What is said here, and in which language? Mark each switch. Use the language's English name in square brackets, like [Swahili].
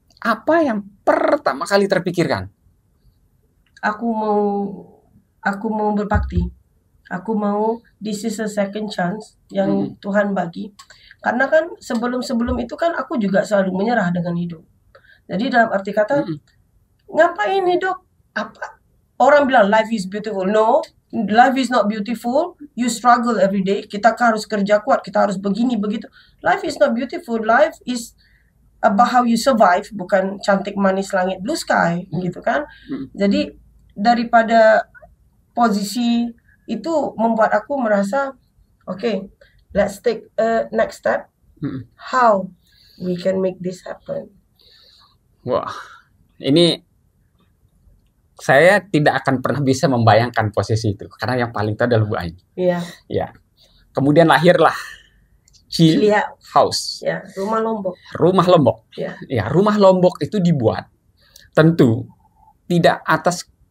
[Indonesian] Apa yang pertama kali terpikirkan? Aku mau berbakti. Aku mau [English] this is a second chance [Indonesian] yang Tuhan bagi. Karena kan sebelum itu kan aku juga selalu menyerah dengan hidup. Jadi dalam arti kata, ngapain hidup? Apa? Orang bilang [English] life is beautiful. No, life is not beautiful. You struggle every day. [Indonesian] Kita harus kerja kuat. Kita harus begini begitu. [English] Life is not beautiful. Life is about how you survive, [Indonesian] bukan cantik manis langit [English] blue sky, [Indonesian] gitu kan. Jadi daripada posisi itu membuat aku merasa, [English] okay, let's take a next step. How we can make this happen. [Indonesian] Wah, ini saya tidak akan pernah bisa membayangkan posisi itu, karena yang paling tahu adalah Bu Ain. Ya. Kemudian lahirlah Cilia House. Rumah Lombok. Rumah Lombok. Rumah Lombok itu dibuat tentu tidak atas